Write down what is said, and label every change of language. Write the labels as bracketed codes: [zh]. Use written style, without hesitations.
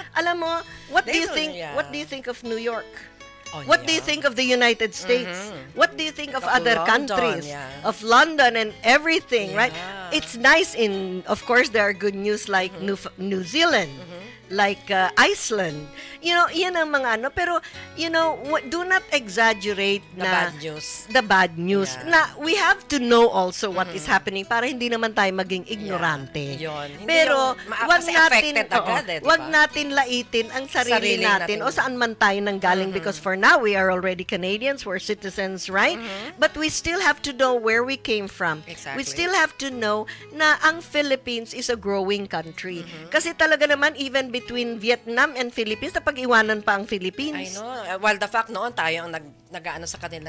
[en] Alam mo, what do you think of New York? What do you think of the United States? What do you think of other countries? Of London and everything, right? It's nice of course, there are good news like New Zealand, like Iceland. [tl] Yan ang mga pero, [en] do not exaggerate the bad news. Na we have to know also what is happening [tl] para hindi naman tayo maging ignorante. Pero, wag natin laitin ang sarili natin o saan man tayo nanggaling [en] because for now, we are already Canadians, we're citizens, right? But we still have to know where we came from. Exactly. We still have to know na ang Philippines is a growing country. [tl] Kasi talaga naman, [en] even between Vietnam and Philippines, [tl] napag-iwanan pa ang Philippines. [en] I know. [tl] Well, the fact noon, tayo ang nag-ano sa kanila,